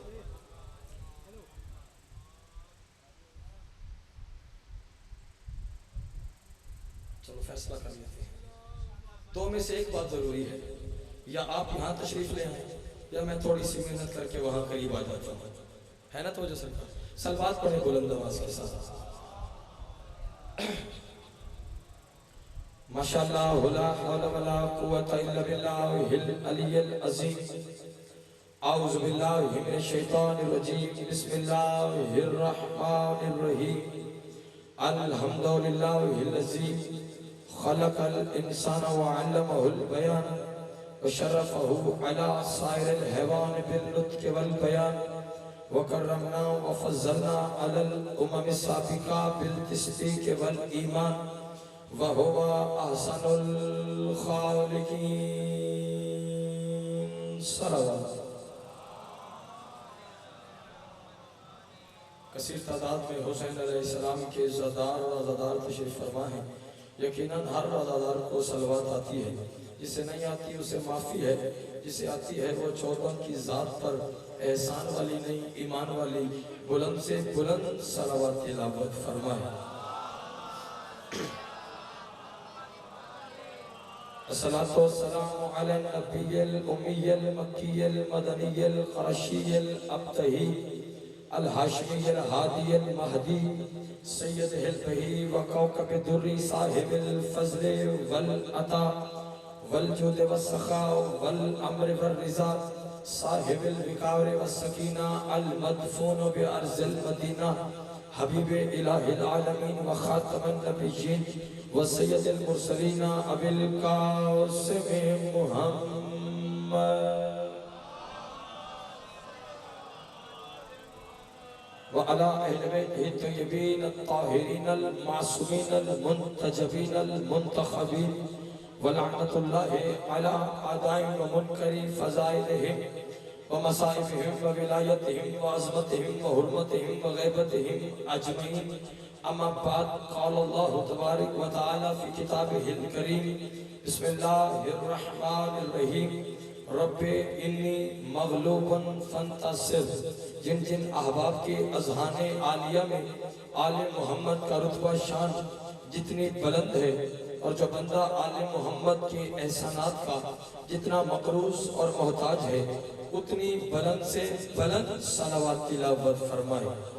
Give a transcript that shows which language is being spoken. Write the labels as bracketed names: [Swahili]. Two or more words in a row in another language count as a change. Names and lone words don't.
[Hindi] चलो फैसला कर लेते हैं। दो में से एक बात ज़रूरी है, या आप यहाँ तशरीफ़ ले आए या मैं थोड़ी सी मेहनत करके वहाँ करीब आ जाता हूँ, है ना। तो वजह सरकार सलवात पढ़े बुलंद आवाज़ के साथ। [Arabic] ما شاء الله لا حول ولا قوة إلا بالله العلي العظيم. أعوذ بالله من الشيطان الرجيم. بسم الله الرحمن الرحيم. الحمد لله الذي خلق الإنسان وعلمه البيان وشرفه على سائر الحيوان باللطف والبيان وكرمنا وفضلنا على الأمم السابقة بالتصديق والإيمان وهو أحسن الخالقين صلوات. [Hindi] कसीर तादाद में हुसैन अलैहिस्सलाम के ज़ादार और अज़ादार तशरीफ़ फरमा है। यकीनन हर अज़ादार को सलवात आती है, जिसे नहीं आती उसे माफ़ी है, जिसे आती है वो चौबन की ज़ात पर एहसान वाली नहीं ईमान वाली बुलंद से बुलंद सलवात तिलावत फरमाए। [Arabic] الصلاة والسلام على النبي الأمي المكي المدني القرشي الأبطحي الهاشمي الهادي المهدي سيد البهي وكوكب دري صاحب الفضل والعطاء والجود والسخاء والأمر والرضا صاحب الوقار والسكينة المدفون بأرض المدينة حبيب إله العالمين وخاتم النبيين وسيد المرسلين أبي القاسم محمد وعلى أهل بيته الطيبين الطاهرين المعصومين المنتجبين المنتخبين ولعنة الله على أعدائهم ومنكري فضائلهم ومصائبهم وولايتهم وعظمتهم وحرمتهم وغيبتهم أجمعين. أما بعد قال الله تبارك وتعالى في كتابه الكريم. بسم الله الرحمن الرحيم رب إني مغلوب فانتصر. [Hindi] जिन जिन अहबाब के अज़हाने आलिया में आले मोहम्मद का रुतबा शान जितनी बुलंद है और जो बंदा आले मोहम्मद के एहसानात का जितना मक़रूज़ और मोहताज है उतनी बुलंद से बुलंद सलावत तिलावत फरमाए।